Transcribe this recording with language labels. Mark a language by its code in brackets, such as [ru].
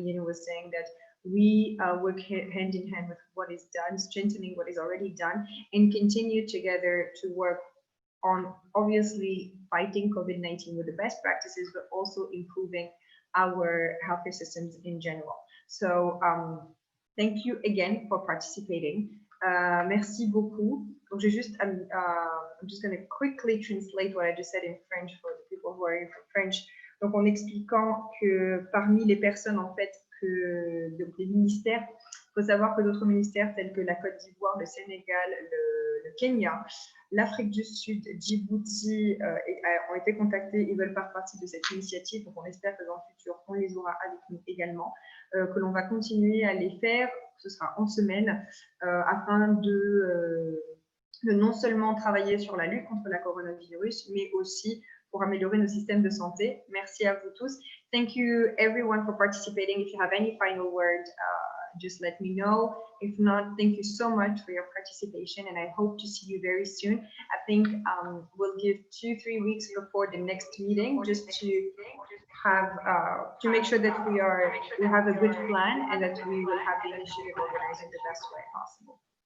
[en] Bayeni was saying, that we work hand in hand with what is done, strengthening what is already done, and continue together to work on obviously fighting COVID-19 with the best practices, but also improving our healthcare systems in general. So thank you again for participating. [fr] Merci beaucoup. Donc, [en] I'm just going to quickly translate what I just said in French for the people who are in French. [fr] Donc, en expliquant que parmi les personnes en fait donc les ministères, il faut savoir que d'autres ministères tels que la Côte d'Ivoire, le Sénégal, le Kenya, l'Afrique du Sud, Djibouti ont été contactés, ils veulent faire partie de cette initiative, donc on espère que dans le futur, on les aura avec nous également, que l'on va continuer à les faire, ce sera en semaine, afin de non seulement travailler sur la lutte contre la coronavirus, mais aussi pour améliorer nos systèmes de santé. Merci à vous tous. [en] Thank you everyone for participating. If you have any final word, just let me know. If not, thank you so much for your participation, and I hope to see you very soon. I think we'll give 2-3 weeks before the next meeting, just to have to make sure that we have a good plan and that we will have the initiative organized in the best way possible.